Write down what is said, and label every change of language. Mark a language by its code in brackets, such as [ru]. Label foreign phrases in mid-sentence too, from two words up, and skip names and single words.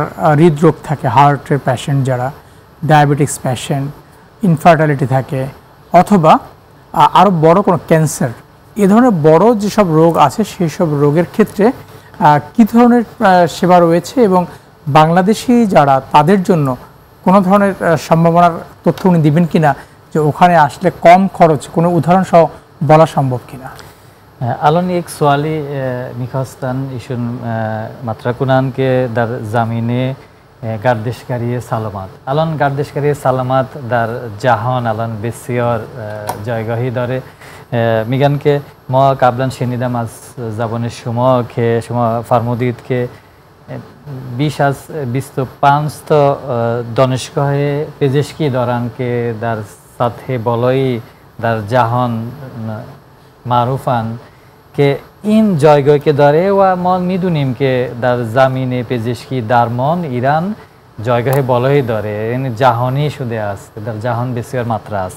[bn] হৃদরোগ থাকে, [en] heartের patient [bn] যারা, [en] diabetics patient, [bn] ইনফার্টিলিটি থাকে, অথবা আরও বড় কোনো ক্যান্সার, এ ধরনের বড় যেসব রোগ আছে সেই সব রোগের ক্ষেত্রে কী ধরনের সেবা রয়েছে, এবং বাংলাদেশি যারা তাদের জন্য কোনো ধরনের সম্ভাবনার তথ্য উনি দিবেন কিনা, যে ওখানে আসলে কম খরচ কোনো উদাহরণ সহ বলা সম্ভব কিনা? [fa] الان یک سوالی میخواستن ایشون مطرح کنن که در زمینه گردشگری سلامت، الان گردشگری سلامت در جهان الان بسیار جایگاهی داره. میگن که ما قبلا شنیدم از زبان شما که شما فرمودید که بیش از 25 تا دانشگاه پزشکی دارن که در سطح بالایی در جهان معروفن که این جایگاهی که داره و ما میدونیم که در زمینه پزشکی درمان ایران جایگاه بالایی داره، یعنی جهانی شده است، در جهان بسیار مطرح است.